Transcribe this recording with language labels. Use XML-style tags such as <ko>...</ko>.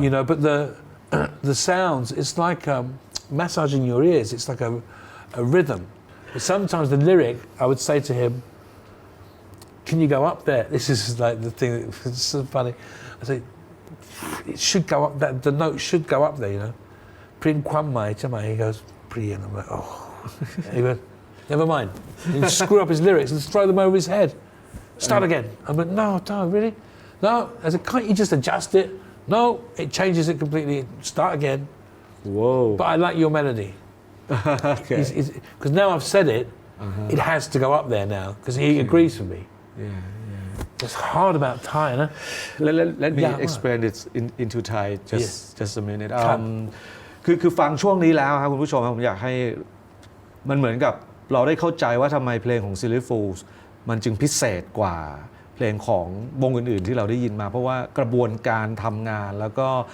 <en>You know, but the sounds, it's like massaging your ears. It's like a rhythm. But sometimes the lyric, I would say to him, "Can you go up there?" This is like the thing that's so funny. I say, "It should go up. The note should go up there." You know.</en> <th>พริ้นความหมายใช่ไหม</th> <en>He goes</en> <th>เปลี่ยน</th> <en>I'm like oh he goes never mind. He screw up his lyrics and throw them over his head. Start again. I'm like no, really? No. I said, can't you just adjust it? No, it changes it completely. Start again. Whoa. But I like your melody. Okay. Because now I've said it, it has to go up there now because he agrees with me. It's hard about Thai, no? Let me explain it into Thai just a minute.</en> <th>คือฟังช่วงนี้แล้วครับคุณผู้ชมผมอยากให้มันเหมือนกับเราได้เข้าใจว่าทำไมเพลงของ Silly Fools มันจึงพิเศษกว่าเพลงของวงอื่นๆที่เราได้ยินมาเพราะว่ากระบวนการทำงานแล้วก็</th>